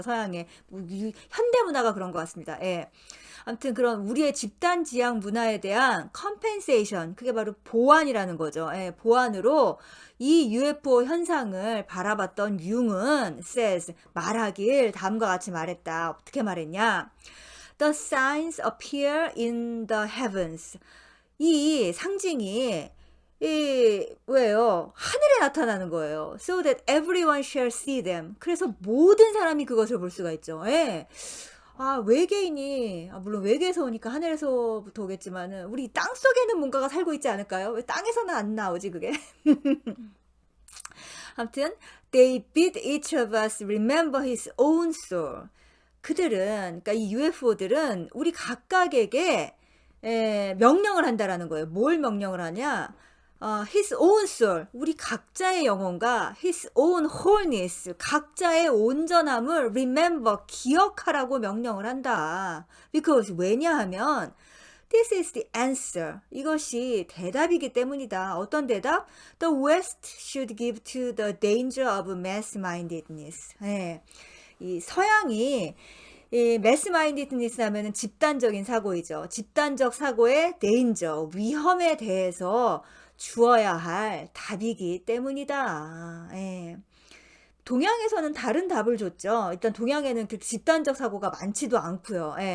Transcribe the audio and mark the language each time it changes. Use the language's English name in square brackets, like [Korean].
[Korean] 서양에 현대 문화가 그런 것 같습니다. 아무튼 그런 우리의 집단 지향 문화에 대한 컴펜세이션 그게 바로 보완이라는 거죠. 보완으로 이 UFO 현상을 바라봤던 융은 says 말하길 다음과 같이 말했다. 어떻게 말했냐? [English] The signs appear in the heavens. [Korean] 이 상징이 왜요? 하늘에 나타나는 거예요. [English] So that everyone shall see them. [Korean] 그래서 모든 사람이 그것을 볼 수가 있죠. 아, 외계인이, 물론 외계에서 오니까 하늘에서부터 오겠지만은, 우리 땅 속에는 뭔가가 살고 있지 않을까요? 왜 땅에서는 안 나오지, 그게? [English] 아무튼, they bid each of us remember his own soul. [Korean] 그들은, 그러니까 이 UFO들은 우리 각각에게 명령을 한다라는 거예요. 뭘 명령을 하냐? [English] his own soul, [Korean] 우리 각자의 영혼과 [English] his own wholeness, [Korean] 각자의 온전함을 remember, 기억하라고 명령을 한다. [English] because [Korean] 왜냐하면 [English] this is the answer, [Korean] 이것이 대답이기 때문이다. 어떤 대답? [English] The West should give to the danger of mass-mindedness. [Korean] 이 서양이 이 매스마인디드니스 하면은 집단적인 사고이죠. 집단적 사고의 데인저, 위험에 대해서 주어야 할 답이기 때문이다. 동양에서는 다른 답을 줬죠. 일단 동양에는 그 집단적 사고가 많지도 않고요.